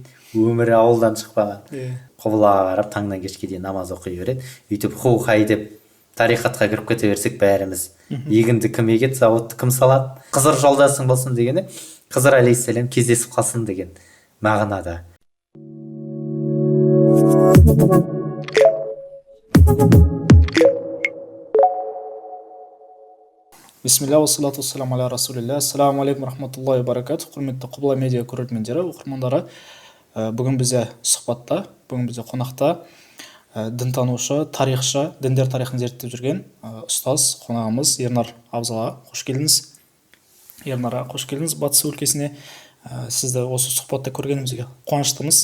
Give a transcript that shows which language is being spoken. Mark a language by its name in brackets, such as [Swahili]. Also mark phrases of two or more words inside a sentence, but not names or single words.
[Kazakh] Өмірі ауылдан шықпаған. Құбылаға қарап таңнан кешке дейін намаз оқи береді. Үйтіп ху-хай деп тарихатқа кіріп кете берсек, бәріміз егінді кім егеді, зауытты кім салады, Қызыр жолдасың болсын дегені, Қызыр алейхиссалам кездесіп қалсын деген мағынада. [Arabic] بسم الله والصلاة والسلام على رسول الله. السلام عليكم ورحمة الله وبركاته. [Kazakh] Құрметті Құбыла медиа көрермендері, оқырмандары, бүгін бізде сұхбатта, бүгін бізде қонақта дінтанушы, тарихшы, діндер тарихын зерттеп жүрген ұстаз қонағымыз Ернар Абзалға қош келдіңіз. Ернар, қош келдіңіз Батыс өлкесіне. Сізді осы сұхбатта көргенімізге қуаныштымыз.